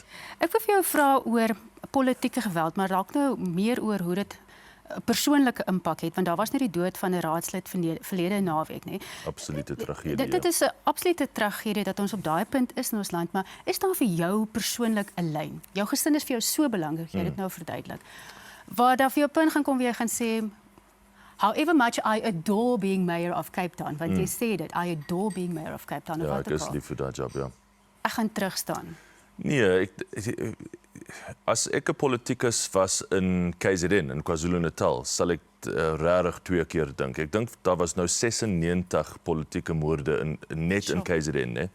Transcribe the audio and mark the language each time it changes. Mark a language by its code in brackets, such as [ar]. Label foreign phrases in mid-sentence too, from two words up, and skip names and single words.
[af] Ek wil vir jou vra oor politieke geweld, maar dalk nou meer oor hoe dit 'n persoonlike impak het, want daar was net die dood van 'n raadslid verlede naweek, nê? Absolute tragedie. Dit is 'n absolute tragedie dat ons op daai punt is in ons land, maar is daar vir jou persoonlik 'n lyn? Jou gesin is vir jou so belangrik, jy het dit nou verduidelik. Waar daar vir jou punt gaan kom waar jy gaan sê, [en] however much I adore being mayor of Cape Town, [af] want jy sê dit, [en] I adore being mayor of Cape Town. [af] Ja, ek is lief vir daai job, ja. Ek gaan terugstaan. Nee, as ek 'n politikus was in KZN, in KwaZulu-Natal, sal ek regtig 2 keer dink. Ek dink daar was nou 96 politieke moorde net in KZN, né?